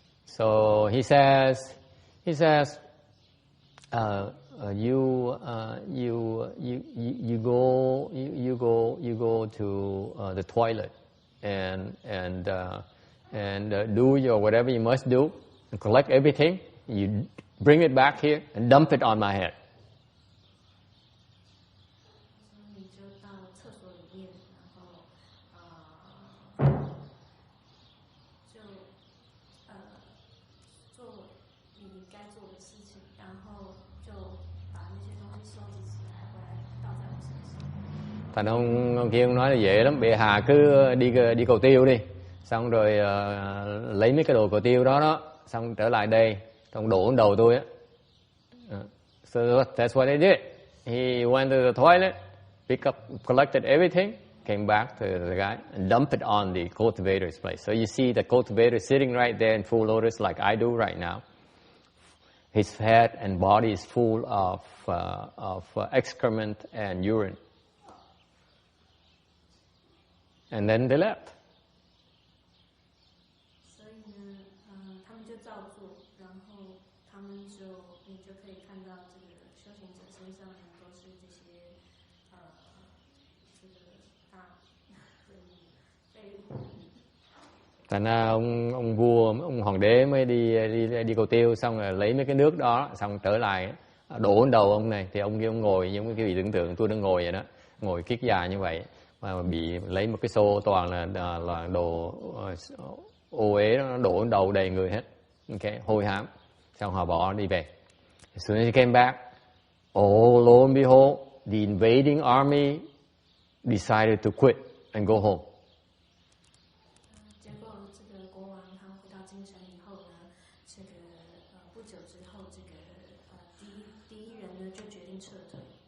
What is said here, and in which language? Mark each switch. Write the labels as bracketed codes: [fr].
[en] So he says, you go to the toilet and do your whatever you must do, and collect everything. You bring it back here and dump it on my head. [zh] 你就到厕所里面，然后做你该做的事情，然后就把那些东西收集起来，回来倒在我身上。 [vi] Thành ông kia ông nói là dễ lắm, bệ hạ cứ đi cầu tiêu đi, xong rồi lấy mấy cái đồ cầu tiêu đó, xong trở lại đây, xong đổ lên đầu tôi á. [en] So that's what he did. He went to the toilet, collected everything, came back to the guy and dumped it on the cultivator's place. So you see the cultivator sitting right there in full lotus like I do right now. His head and body is full of excrement and urine. And then they left. [zh] 所以呢，他们就照做，然后你就可以看到这个修行者身上都是这些这个大废物。 [vi] Thành ra ông vua, ông hoàng đế mới đi cầu tiêu, xong rồi lấy mấy cái nước đó, xong trở lại đổ lên đầu ông này. Thì ông kia ông ngồi giống cái vị tưởng tượng tôi đang ngồi vậy đó, ngồi kiết già như vậy mà bị lấy một cái xô toàn là đồ ô uế nó đổ lên đầu đầy người hết, okay, hôi hám. Xong họ bỏ đi về. [en] As soon as he came back, lo and behold, the invading army decided to quit and go home. [zh] 结果这个国王他回到京城以后呢，这个不久之后，这个第一人呢就决定撤退。